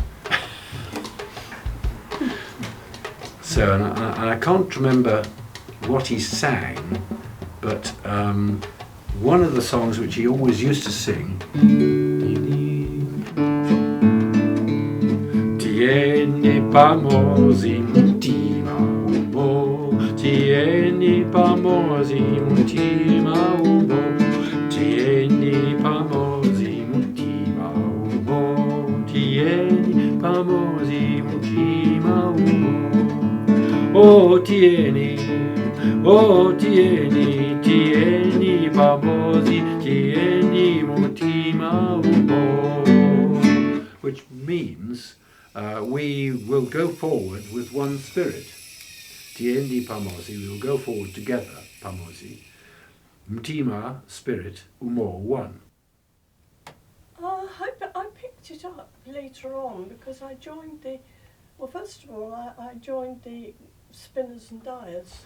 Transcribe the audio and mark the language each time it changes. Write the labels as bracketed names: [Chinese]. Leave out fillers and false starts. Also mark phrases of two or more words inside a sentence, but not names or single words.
[English] So, and I can't remember what he sang, but one of the songs which he always used to sing, [Nyanja] Tieni pamosi mutima ubo, tieni pamosi mutima ubo, tieni pamosi mutima ubo, tieni pamosi mutima ubo. Oh tieni tieni pamosi, tieni mutima ubo, [English] which means we will go forward with one spirit. [Nyanja] Tiendi pamosi, [English] we will go forward together, pamosi. Mtima, spirit, umo, one. I picked it up later on because I joined first of all, I joined the Spinners and Dyers.